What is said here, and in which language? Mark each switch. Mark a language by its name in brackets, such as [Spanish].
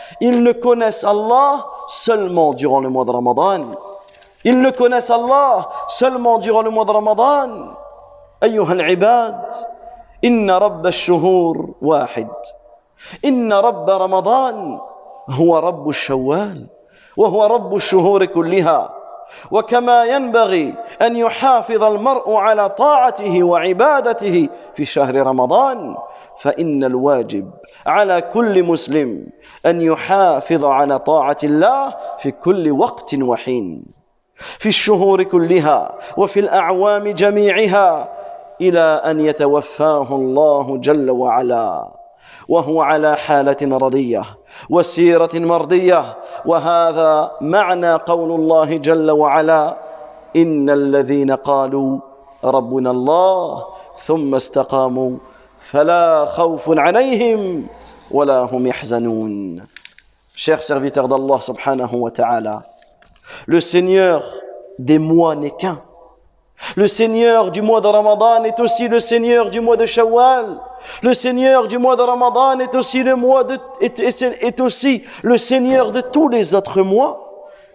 [French] Ils ne connaissent Allah seulement durant le mois de Ramadan. Ils ne connaissent Allah seulement durant le mois de Ramadan. [Arabic] أيها العباد إن رب الشهور واحد. إن رب رمضان هو رب الشوال وهو رب الشهور كلها. وكما ينبغي أن يحافظ المرء على طاعته وعبادته في شهر رمضان، فإن الواجب على كل مسلم أن يحافظ على طاعة الله في كل وقت وحين، في الشهور كلها وفي الأعوام جميعها، إلى أن يتوفاه الله جل وعلا وهو على حالة رضية وسيرة مرضية. وهذا معنى قول الله جل وعلا: إن الذين قالوا ربنا الله ثم استقاموا فلا خوف عليهم ولا هم يحزنون. [French] Chers serviteurs d'Allah subhanahu wa ta'ala, le Seigneur des mois n'est qu'un. Le Seigneur du mois de Ramadan est aussi le Seigneur du mois de Shawwal. Le Seigneur du mois de Ramadan est aussi le Seigneur de tous les autres mois.